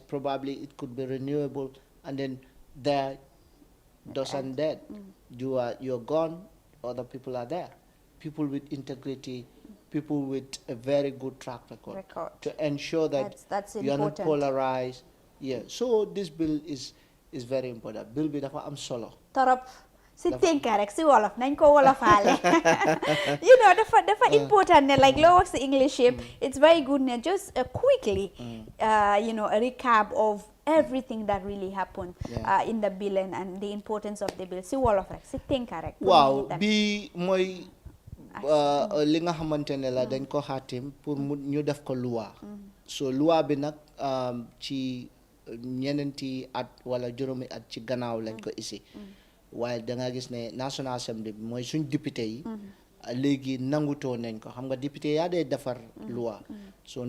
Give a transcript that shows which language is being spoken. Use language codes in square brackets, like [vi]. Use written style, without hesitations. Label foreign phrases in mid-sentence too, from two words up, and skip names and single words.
[en] Probably it could be renewable, and then there, doesn't dead. You're gone. Other people are there. People with integrity. People with a very good track record to ensure that you are not polarized. Yeah. So this bill is very important. [wo] Bill bi dafa am solo. Torop si tënka rek si wolof nañ ko wolofaale. dafa important ne like loo wax si English yëpp. [en] It's very good ne just quickly a recap of everything that really happened in the bill and the importance of the bill [wo] si wolof rek si tënka rek. Waaw bi mooy li nga xamante ne la dañ ko xaatim pour ñu def ko loi. So loi bi nag ci ñeneenti at wala juróomi at ci gannaaw lañ ko isi. waaye da nga gis ne [en] National Assembly [wo] bi mooy suñ député yi léegi nangutoo nañ ko xam nga député yaa dee defar loi.